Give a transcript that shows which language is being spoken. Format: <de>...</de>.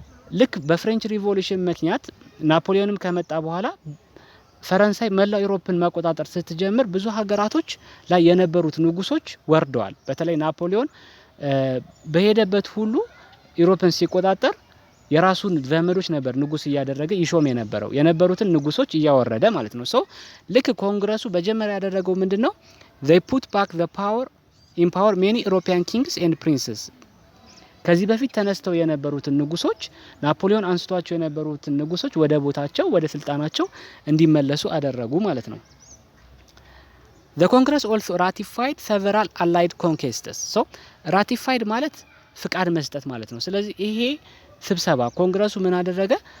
<am>ልክ በፍሬንች ሪቮሉሽን ምክንያት ናፖሊዮንም ከመጣ በኋላ ፈረንሳይ መላው ኢሮፕን መቆጣጠር ስትጀምር ብዙ ሀገራቶች ላይ የነበሩት ንጉሶች ወርደዋል። በተለይ ናፖሊዮን በሄደበት ሁሉ ኢሮፕን ሲቆጣጠር የራሱን ዘመዶች ነበር ንጉስ እያደረገ ይሾም የነበሩትን ንጉሶች እያወረደ ማለት ነው። ልክ ኮንግረሱ በጀመሪያ ያደረገው ምንድነው?</am> <en>they put back the power in power many European kings and princes.</en> <am>ከዚህ በፊት ተነስተው የነበሩትን ንጉሶች ናፖሊዮን አንስቷቸው የነበሩትን ንጉሶች ወደ ቦታቸው ወደ ስልጣናቸው እንዲመለሱ አደረጉ ማለት ነው።</am> <en>The Congress also ratified several allied conquests.</en> <am>ratified ማለት ፍቃድ መስጠት ማለት ነው። ስለዚህ ይሄ ስብሰባ ኮንግረሱ ምን አደረገ?</am>